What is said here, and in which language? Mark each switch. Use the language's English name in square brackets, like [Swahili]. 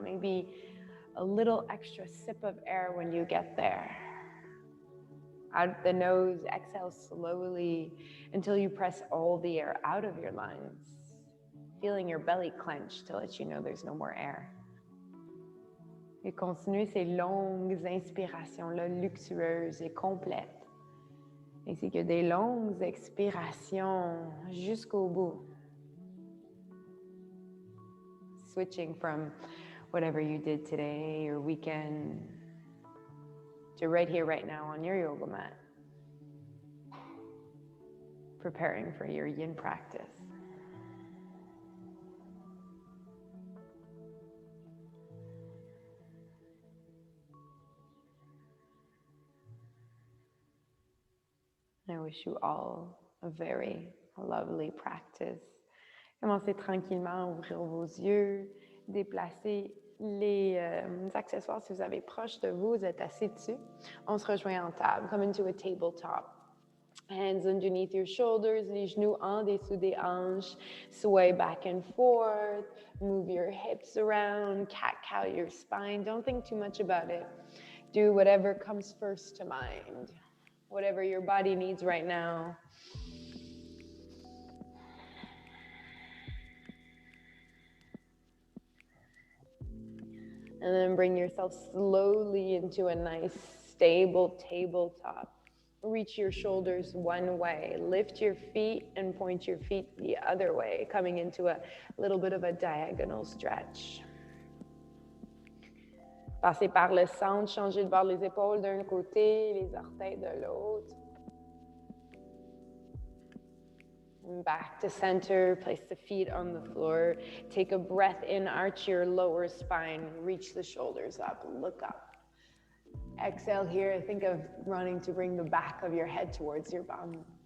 [English] Maybe a little extra sip of air when you get there. Out the nose, exhale slowly until you press all the air out of your lungs, feeling your belly clench to let you know there's no more air. [French] Et continue ces longues inspirations-là, luxueuses et complètes, ainsi que des longues expirations jusqu'au bout. [English] Switching from whatever you did today or weekend to right here, right now on your yoga mat, preparing for your yin practice. I wish you all a very lovely practice. [French] Commencez tranquillement à ouvrir vos yeux, déplacez les accessoires si vous avez proche de vous, vous êtes assis dessus. On se rejoint en table, [English] come into a tabletop. Hands underneath your shoulders, [French] les genoux en dessous des hanches, [English] sway back and forth, move your hips around, cat-cow your spine. Don't think too much about it. Do whatever comes first to mind. Whatever your body needs right now. And then bring yourself slowly into a nice, stable tabletop. Reach your shoulders one way. Lift your feet and point your feet the other way, coming into a little bit of a diagonal stretch. [French] Passez par le centre, changez de bord les épaules d'un côté, les orteils de l'autre. [English] Back to center, place the feet on the floor. Take a breath in, arch your lower spine, reach the shoulders up, look up. Exhale here, think of running to bring the back of your head towards your bum.